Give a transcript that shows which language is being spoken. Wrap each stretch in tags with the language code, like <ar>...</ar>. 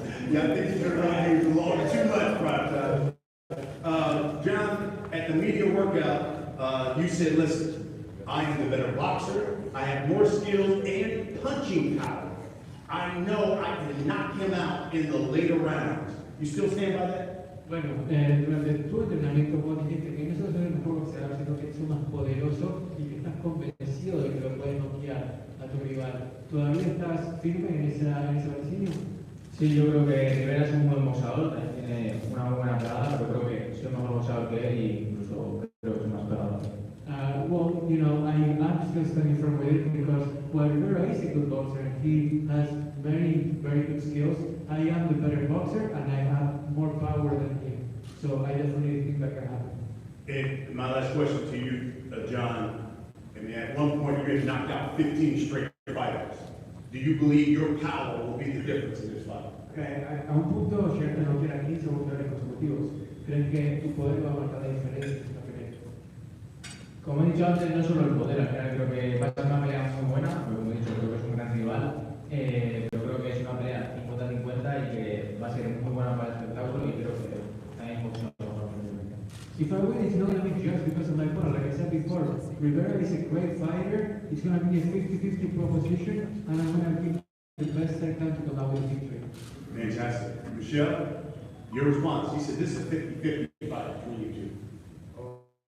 <en>Yeah, I think he's going to run things along too much, Prime Time. John, at the media workout, you said, listen, I am the better boxer, I have more skills and punching power. I know I can knock him out in the later rounds. You still stand by that?</en> <es>Bueno, durante tu entrenamiento vos dijiste que no solo sos el mejor boxeador, sino que sos más poderoso y que estás convencido de que lo puedes noquear a tu rival. ¿Todavía estás firme en ese vaticinio? Sí, yo creo que Rivera es un buen boxeador, tiene una muy buena pegada, pero creo que soy mejor boxeador que él y incluso creo que soy más pegador.</es> <en>Well, you know, I'm still standing firm with it because while Rivera is a good boxer and he has very, very good skills, I am the better boxer and I have more power than him. So I definitely think that can happen. And my last question to you, John, I mean, at one point you had knocked out 15 straight fighters. Do you believe your power will be the difference in this fight?</en> <es>A un punto, cierto, no quiera 15 boxeadores consecutivos. ¿Creen que tu poder va a marcar la diferencia? Como he dicho antes, no solo el poder, al final creo que va a ser una pelea muy buena, pero como he dicho, creo que es un gran rival pero creo que es una pelea 50-50 y que va a ser muy buena para el espectáculo y creo que también boxeo.</es> <en>If I win, it's not going to be just because of my opponent. Like I said before, Rivera is a great fighter. It's going to be a 50-50 proposition, and I'm going to give the best I can to come out with a victory. Fantastic. Michelle, your response. He said this is a 50-50 fight between you two.</en>